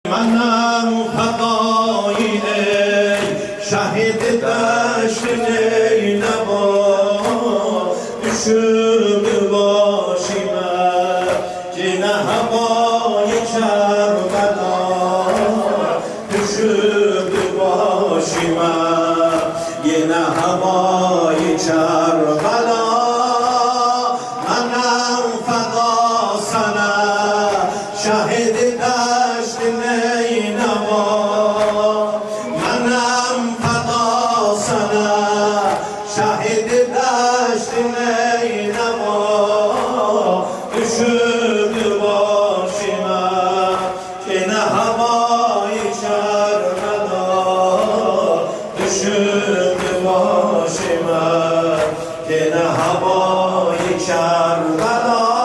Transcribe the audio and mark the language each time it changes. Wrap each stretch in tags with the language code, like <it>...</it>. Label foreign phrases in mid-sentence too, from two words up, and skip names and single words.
<fa>منم فدای ای شهید دشت نینوا</fa> <tr>düşüp başıma yine havayı Kerbela düşüp başıma yine havayı Kerbela</tr> <fa>منم فدا sana şahid دشت نینوا منم فدا sana şahid دشت نینوا</fa> <tr>düşüp başıma yine havayı Kerbela düşüp başıma yine havayı Kerbela</tr>